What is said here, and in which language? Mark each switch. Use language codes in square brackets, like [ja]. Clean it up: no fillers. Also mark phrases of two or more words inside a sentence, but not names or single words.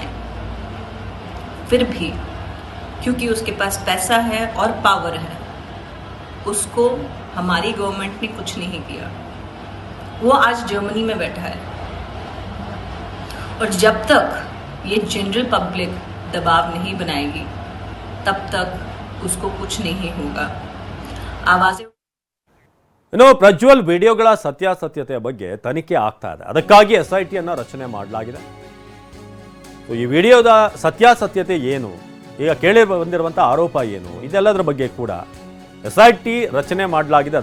[hi] फिर भी क्योंकि उसके पास पैसा है और पावर है, उसको हमारी गवर्नमेंट ने कुछ नहीं किया. वो आज जर्मनी में बैठा है और जब तक ये [en] general public [hi] दबाव नहीं बनाएगी तब तक उसको कुछ नहीं होगा. आवाज़ें [kn] ಇನ್ನು ಪ್ರಜ್ವಲ್ ವಿಡಿಯೋಗಳ ಸತ್ಯಾಸತ್ಯತೆಯ ಬಗ್ಗೆ ತನಿಖೆ ಆಗ್ತಾ ಇದೆ. ಅದಕ್ಕಾಗಿ SIT ಅನ್ನು ರಚನೆ ಮಾಡಲಾಗಿದೆ. ಈ ವಿಡಿಯೋದ ಸತ್ಯಾಸತ್ಯತೆ ಏನು, ಈಗ ಕೇಳಿ ಬಂದಿರುವಂಥ ಆರೋಪ ಏನು, ಇದೆಲ್ಲದರ ಬಗ್ಗೆ ಕೂಡ SIT ರಚನೆ ಮಾಡಲಾಗಿದೆ.